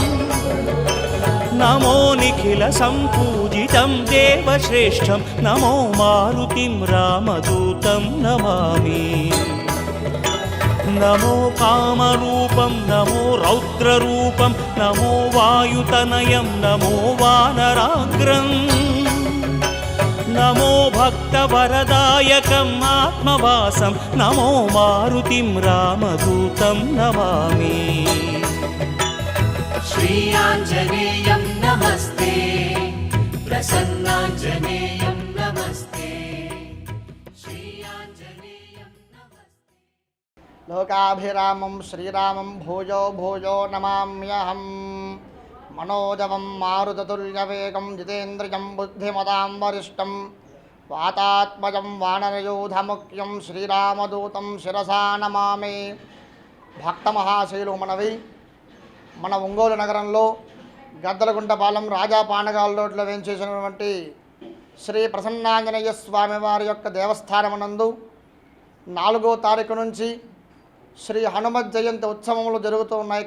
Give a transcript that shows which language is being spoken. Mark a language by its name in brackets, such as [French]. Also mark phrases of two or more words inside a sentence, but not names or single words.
[Sanskrit] నమో నిఖిల సంపూజితం దేవశ్రేష్టం నమో మారుతిం రామదూతం నమామి నమో కామరూపం నమో రౌద్రరూపం నమో వాయుతనయం నమో వానరాగ్రం నమో భక్తవరదాయకం ఆత్మవాసం నమో మారుతిం రామదూతం నమామి श्रीयाञ्जनेयं नमस्ते प्रसन्नाञ्जनेयं नमस्ते श्रीयाञ्जनेयं नमस्ते लोकाभिरामं श्रीरामं भूयो भूयो नमाम्यहम् मनोजवं मारुततुल्यवेगं जितेन्द्रियं बुद्धिमतां वरिष्ठं वातात्मजं वानरयूथमुख्यं श्रीरामदूतं शिरसा नमामि [Telugu] భక్తమహాశైలు మనవి మన ఒంగోలు నగరంలో గద్దలగుంటపాలెం రాజా పానగాల్ రోడ్లో వేంచేసినటువంటి శ్రీ ప్రసన్నాంజనేయ స్వామి వారి యొక్క దేవస్థానమునందు 4వ తారీఖు నుంచి శ్రీ హనుమత్ జయంతి ఉత్సవములు జరుగుతూ ఉన్నాయి.